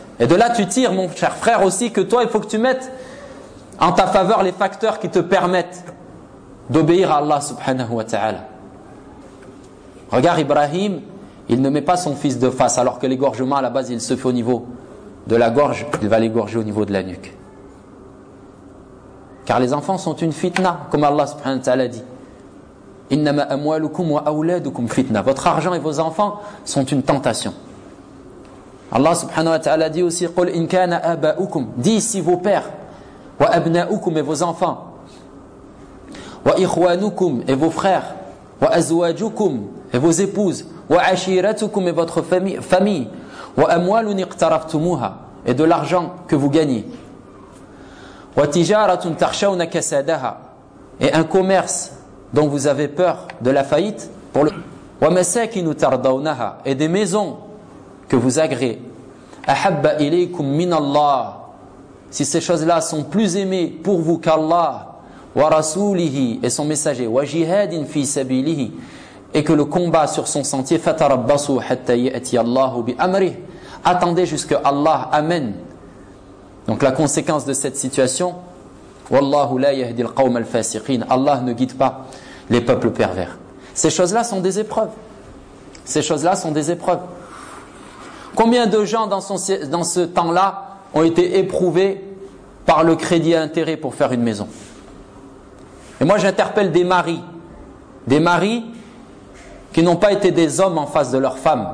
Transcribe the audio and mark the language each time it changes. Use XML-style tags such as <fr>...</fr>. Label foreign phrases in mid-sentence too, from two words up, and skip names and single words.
<fr>Et de là tu tires, mon cher frère, aussi que toi il faut que tu mettes en ta faveur les facteurs qui te permettent d'obéir à</fr> <ar>الله سبحانه وتعالى.</ar> <fr>Regarde Ibrahim, il ne met pas son fils de face, alors que l'égorgement à la base il se fait au niveau de la gorge, il va l'égorger au niveau de la nuque. Car les enfants sont une fitna, comme</fr> <ar>الله سبحانه وتعالى</ar> <fr>dit.</fr> <ar>إنما أموالكم وأولادكم فتنة.</ar> <fr>Votre argent et vos enfants sont une tentation.</fr> <ar>الله سبحانه وتعالى</ar> <fr>dit aussi</fr> <ar>قل إن كان آباؤكم.</ar> <fr>Dis si vos pères,</fr> <ar>وأبناؤكم</ar> <fr>et vos enfants,</fr> <ar>وإخوانكم</ar> <fr>et vos frères,</fr> <ar>وأزواجكم</ar> <fr>et vos épouses,</fr> <ar>وعشيرتكم</ar> <fr>et votre famille,</fr> <ar>وأموال اقترفتموها</ar> <fr>et de l'argent que vous gagnez,</fr> <ar>وتجارة تخشون كسادها</ar> <fr>et un commerce dont vous avez peur de la faillite, pour le</fr> <ar>ومساكن ترضونها</ar> <fr>et des maisons que vous agréez,</fr> <ar>أحب إليكم من الله,</ar> <fr>si ces choses-là sont plus aimées pour vous qu'Allah,</fr> <ar>ورسوله</ar> <fr>et son messager,</fr> <ar>وجهاد في سبيله</ar> <fr>et que le combat sur son sentier,</fr> <ar>فتربصوا حتى يأتي الله بأمره,</ar> <fr>attendez jusque Allah amène. Donc la conséquence de cette situation,</fr> <ar>والله لا يهدي القوم الفاسقين,</ar> <fr>Allah ne guide pas les peuples pervers. Ces choses-là sont des épreuves. Ces choses-là sont des épreuves. Combien de gens dans ce temps-là ont été éprouvés par le crédit à intérêt pour faire une maison? Et moi j'interpelle des maris qui n'ont pas été des hommes en face de leur femme.</fr>